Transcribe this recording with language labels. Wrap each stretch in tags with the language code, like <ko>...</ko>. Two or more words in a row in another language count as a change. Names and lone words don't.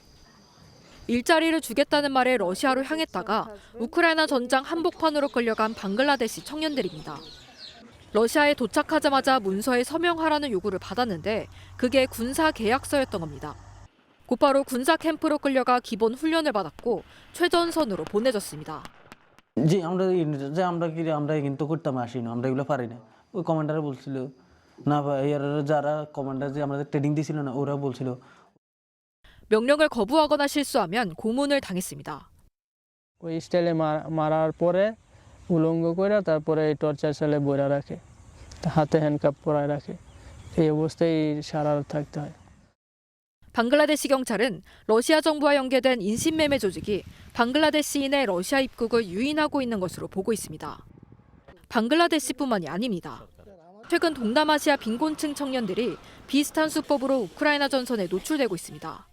<ko>일자리를 주겠다는 말에 러시아로 향했다가 우크라이나 전장 한복판으로 끌려간 방글라데시 청년들입니다. 러시아에 도착하자마자 문서에 서명하라는 요구를 받았는데 그게 군사 계약서였던 겁니다. 곧바로 군사 캠프로 끌려가 기본 훈련을 받았고 최전선으로 보내졌습니다.</ko> <bn>জি আমরা কিন্তু করতাম আসি না আমরা এগুলো পারি না ওই কমান্ডার বলছিল না যারা কমান্ডার যে আমাদের ট্রেনিং দিছিল না ওরা বলছিল</bn> <ko>명령을 거부하거나 실수하면 고문을 당했습니다.</ko> <bn>ওই স্টাইলে মারার পরে উলঙ্গ করে তারপরে এই</bn> <en>torture cell</en> <bn>বইরা রাখে, হাতে হ্যান্ডকাপ পরায় রাখে। এই অবস্থায় সারা রাত থাকতে হয়।</bn> <ko>방글라데시 경찰은 러시아 정부와 연계된 인신매매 조직이 방글라데시인의 러시아 입국을 유인하고 있는 것으로 보고 있습니다. 방글라데시뿐만이 아닙니다. 최근 동남아시아 빈곤층 청년들이 비슷한 수법으로 우크라이나 전선에 노출되고 있습니다.</ko>